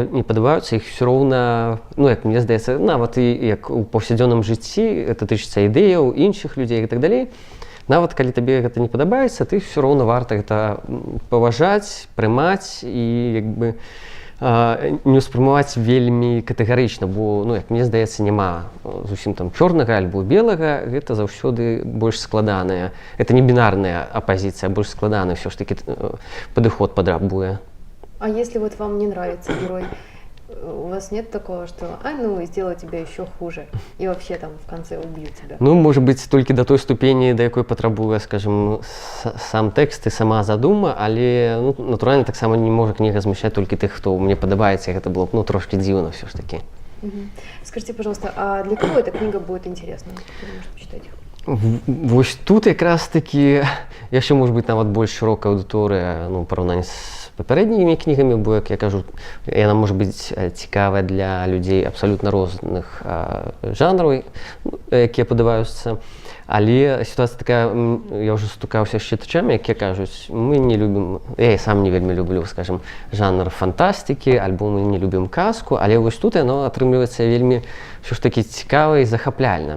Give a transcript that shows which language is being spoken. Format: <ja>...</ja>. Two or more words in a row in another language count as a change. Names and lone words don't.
<be>не падабаюцца, іх ўсё роўна, як мне здаецца, нават і як у паўсядзённым жыцці, гэта тычыцца ідэяў, іншых людзей і так далей, нават калі табе гэта не падабаецца, ты ўсё роўна варта гэта паважаць, прымаць і не ўспрымаваць вельмі катэгарычна, бо, як мне здаецца, няма зусім там чорнага альбо белага, гэта заўсёды больш складаная. Это не бінарная апазіцыя, а больш складаны ўсё ж такі падыход патрабуе.</be> <ru>А если вот вам не нравится герой, у вас нет такого, что сделаю тебя еще хуже, и вообще там в конце убью тебя? Может быть,</ru> <be>толькі да той ступені, да якой патрабуе, скажем, сам тэкст і сама задума, але, натуральна, таксама не можа кніга змяшчаць толькі тых, хто мне падабаецца, і гэта было б, трошки дзіўна ўсё ж такі.</be> <ru>Скажите, пожалуйста, а для кого эта книга будет интересна? Почитать?</ru> <be>Вось тут якраз такі яшчэ можа быць нават больш шырокая аўдыторыя, параўнанні з папярэднімі кнігамі, бо, як я кажу, яна можа быць цікавая для людзей абсалютна розных жанраў, якія падабаюцца. Але сітуацыя такая, я ўжо стукаўся з чытачамі, якія кажуць, мы не любім, я і сам не вельмі люблю, скажем, жанр фантастыкі, альбо мы не любім казку, але вось тут яно атрымліваецца вельмі ўсё ж такі цікава і захапляльна.</be>